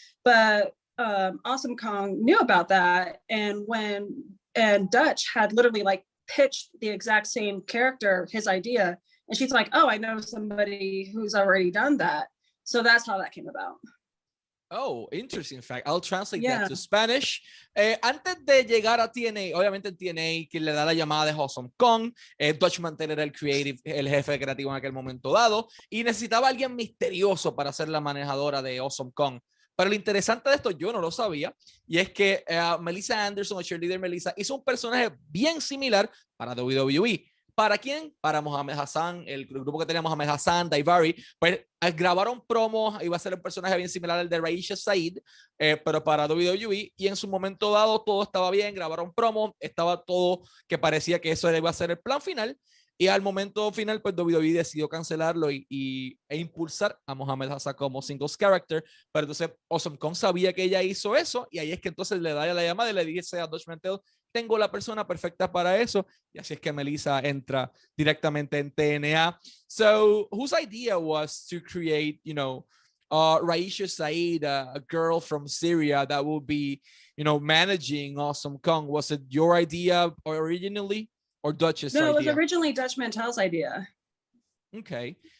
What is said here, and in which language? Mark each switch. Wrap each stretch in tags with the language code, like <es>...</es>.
<en>But Awesome Kong knew about that, and Dutch had literally pitched the exact same character, his idea. And she's like, oh, I know somebody who's already done that. So that's how that came about. Oh, interesting fact. I'll translate that to Spanish.</en> <es>Antes de llegar a TNA, obviamente en TNA, quien le da la llamada es Awesome Kong. Dutch Mantel era el jefe creativo en aquel momento dado, y necesitaba a alguien misterioso para ser la manejadora de Awesome Kong. Pero lo interesante de esto, yo no lo sabía, y es que Melissa Anderson, o cheerleader Melissa, hizo un personaje bien similar para WWE. ¿Para quién? Para Mohamed Hassan, el grupo que tenía Mohamed Hassan, Daivari. Pues grabaron promos, iba a ser un personaje bien similar al de Raisha Said, pero para WWE, y en su momento dado todo estaba bien, grabaron promos, estaba todo que parecía que eso iba a ser el plan final. Y al momento final, pues WWE decidió cancelarlo e impulsar a Mohamed Hassan como singles character. Pero entonces Awesome Kong sabía que ella hizo eso y ahí es que entonces le da la llamada y le dice a Dutch Mantel, tengo la persona perfecta para eso. Y así es que Melissa entra directamente en TNA.</es> <en>So, whose idea was to create, Raisha Saeed, a girl from Syria that would be, managing Awesome Kong? Was it your idea originally or Dutch's No, idea? it was originally Dutch Mantel's idea. Okay.</en>